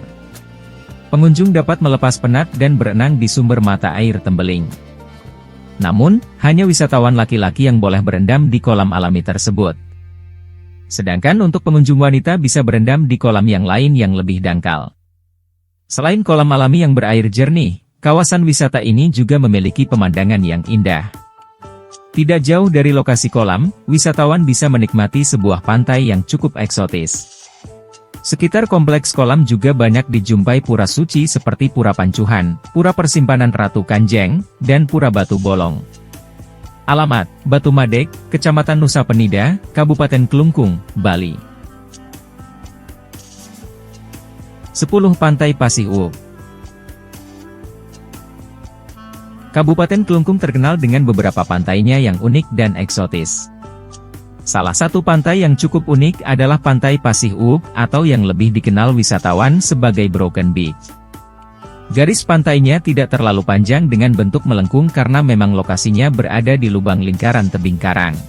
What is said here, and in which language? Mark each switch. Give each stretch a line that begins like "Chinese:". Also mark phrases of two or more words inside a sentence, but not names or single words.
Indonesian: Pengunjung dapat melepas penat dan berenang di sumber mata air Tembeling. Namun, hanya wisatawan laki-laki yang boleh berendam di kolam alami tersebut. Sedangkan untuk pengunjung wanita bisa berendam di kolam yang lain yang lebih dangkal. Selain kolam alami yang berair jernih, kawasan wisata ini juga memiliki pemandangan yang indah. Tidak jauh dari lokasi kolam, wisatawan bisa menikmati sebuah pantai yang cukup eksotis. Sekitar kompleks kolam juga banyak dijumpai pura suci seperti Pura Pancuhan, Pura Persimpanan Ratu Kanjeng, dan Pura Batu Bolong. Alamat: Batu Madek, Kecamatan Nusa Penida, Kabupaten Klungkung, Bali. 10. Pantai Pasih Uuk. Kabupaten Klungkung terkenal dengan beberapa pantainya yang unik dan eksotis. Salah satu pantai yang cukup unik adalah Pantai Pasih Uuk, atau yang lebih dikenal wisatawan sebagai Broken Beach. Garis pantainya tidak terlalu panjang dengan bentuk melengkung karena memang lokasinya berada di lubang lingkaran tebing karang.